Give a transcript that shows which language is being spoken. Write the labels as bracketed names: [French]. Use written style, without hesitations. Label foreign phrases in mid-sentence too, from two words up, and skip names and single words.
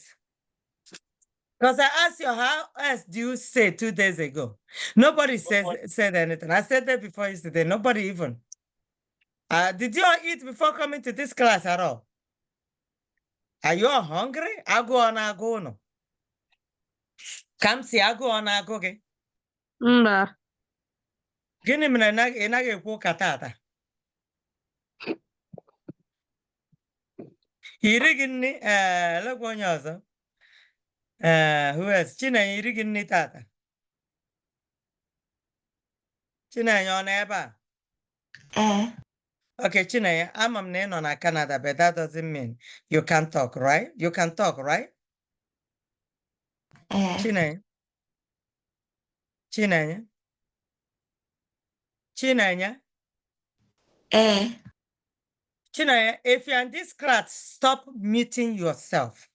[English] Because I asked you, how else do you say 2 days ago? Nobody said anything. I said that before yesterday. Nobody even. Did you all eat before coming to this class at all? Are you all hungry? I go on, I go no. Come see, I go on, I go. [Igbo] Mba. Gịnị mere na ị naghị ekwu ụka tata? Iri gị nri lekwa onye ọzọ. [English] Who else? [Igbo] Chinenye iri gị nri tata? Chinenye ọ nọ ebe a? [English] Okay, Chinenye, [Igbo] ama m na ị nọ na Canada, [English] but that doesn't mean you can talk, right? You can talk, right? Chinenye? Chinenye? Chinenye? Chinenye, if you're in this class, stop muting yourself.